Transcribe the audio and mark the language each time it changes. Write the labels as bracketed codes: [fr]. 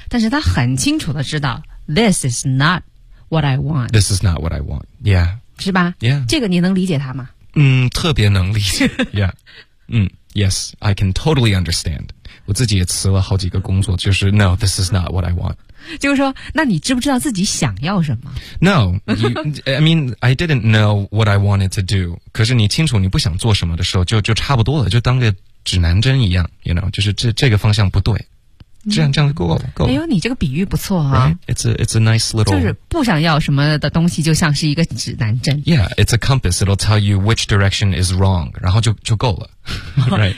[zh] 但是他很清楚的知道 ， [en] this is not。What I want. This is not what I want. Yeah. [zh] 是吧 [en] ？Yeah. [zh] 这个你能理解他吗？特别能理解。 [en] Yeah. Yes, I can totally understand. [zh] 我自己也辞了好几个工作，就是 [en] No, this is not what I want. [zh] 就是说，那你知不知道自己想要什么 [en] ？No. I mean, I didn't know what I wanted to do. [zh] 可是你清楚你不想做什么的时候，就差不多了，就当个指南针一样 ， [en] you know， [zh] 就是这个方向不对。这样就够了，够了。哎呦，你这个比喻不错啊。 [en] It's a nice little. [zh] 就是不想要什么的东西，就像是一个指南针。 [en] Yeah, it's a compass. It'll tell you which direction is wrong. [zh] 然后就够了。 [en] Right.